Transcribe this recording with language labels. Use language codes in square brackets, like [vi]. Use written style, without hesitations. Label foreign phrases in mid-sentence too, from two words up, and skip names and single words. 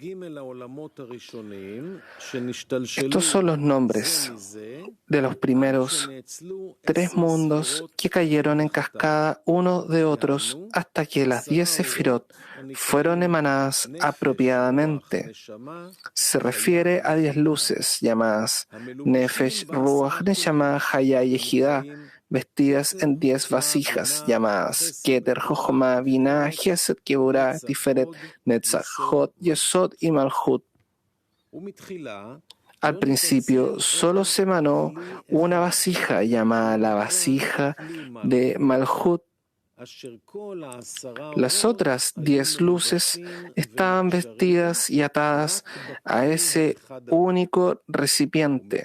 [es] Estos son los nombres de los primeros 3 mundos que cayeron en cascada uno de otros hasta que las 10 sefirot fueron emanadas apropiadamente. Se refiere a 10 luces llamadas Nefesh, Ruach, Neshama, Haya y Yehida, vestidas en 10 vasijas llamadas Keter, Jochma, Binah, Gesed, Keburah, Tiferet, Netzach, Hod, Yesod y Malhut. Al principio solo se emanó una vasija llamada la vasija de Malhut. Las otras 10 luces estaban vestidas y atadas a ese único recipiente.